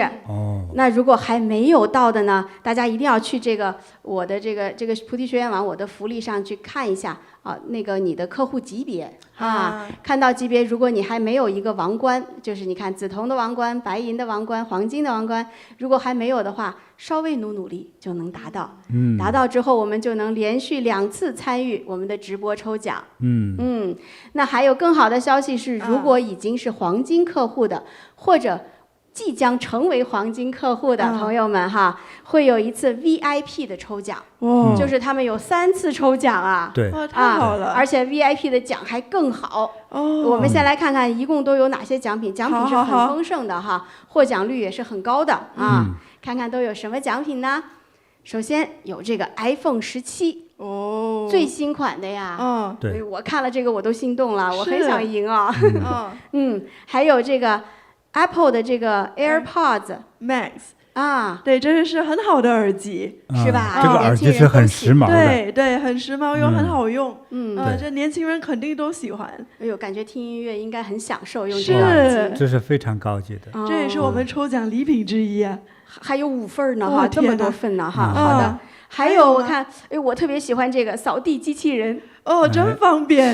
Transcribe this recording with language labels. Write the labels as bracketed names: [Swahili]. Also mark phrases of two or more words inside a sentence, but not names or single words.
[Chinese] 那如果還沒有到的呢，大家一定要去這個我的這個菩提學院網我的福利上去看一下那個你的客戶級別看到級別，如果你還沒有一個王冠，就是你看紫銅的王冠、白銀的王冠、黃金的王冠，如果還沒有的話，稍微努力就能達到。達到之後，我們就能連續2次參與我們的直播抽獎。那還有更好的消息是，如果已經是黃金客戶的，或者即將成為黃金客戶的朋友們會有一次 VIP 的抽獎，就是他們有3次抽獎啊。對，太好了，而且 VIP 的獎還更好。我們先来看看一共都有哪些獎品，獎品是很豐盛的獲獎率也是很高的看看都有什麼獎品呢？首先有這個 iPhone 17，最新款的呀。對，我看了這個我都心動了，我很想贏還有這個 Apple 的這個 AirPods Max 對，這是很好的耳機，是吧？這個耳機是很時髦的，對，很時髦又很好用，這年輕人肯定都喜歡。哎呦，感覺聽音樂應該很享受用這個耳機，這是非常高級的，這也是我們抽獎禮品之一啊。還有5份呢這麼多份呢好的。還有我看，我特別喜歡這個掃地機器人，真方便。